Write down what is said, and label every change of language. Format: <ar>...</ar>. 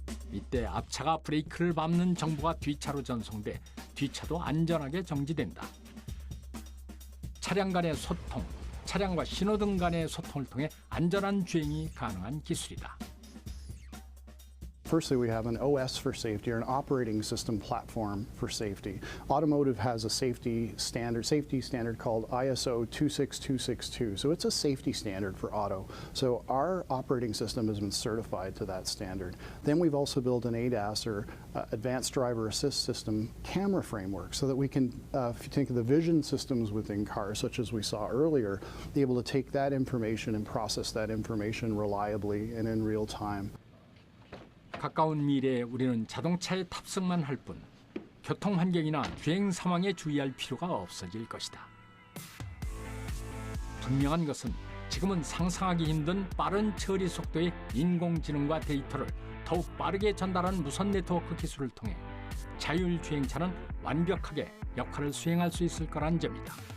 <ko>이때 앞차가 브레이크를 밟는 정보가 뒷차로 전송돼 뒷차도 안전하게 정지된다. 차량 간의 소통, 차량과 신호등 간의 소통을 통해 안전한 주행이 가능한 기술이다.</ko> <en>Firstly, we have an OS for safety, or an operating system platform for safety. Automotive has a safety standard called ISO 26262. So it's a safety standard for auto. So our operating system has been certified to that standard. Then we've also built an ADAS, or Advanced Driver Assist System, camera framework, so that we can, if you think of the vision systems within cars, such as we saw earlier, be able to take that information and process that information reliably and in real time.</en> <ko>가까운 미래에 우리는 자동차에 탑승만 할 뿐 교통 환경이나 주행 상황에 주의할 필요가 없어질 것이다. 분명한 것은 지금은 상상하기 힘든 빠른 처리 속도의 인공지능과 데이터를 더욱 빠르게 전달하는 무선 네트워크 기술을 통해 자율주행차는 완벽하게 역할을 수행할 수 있을 거란 점이다.</ko>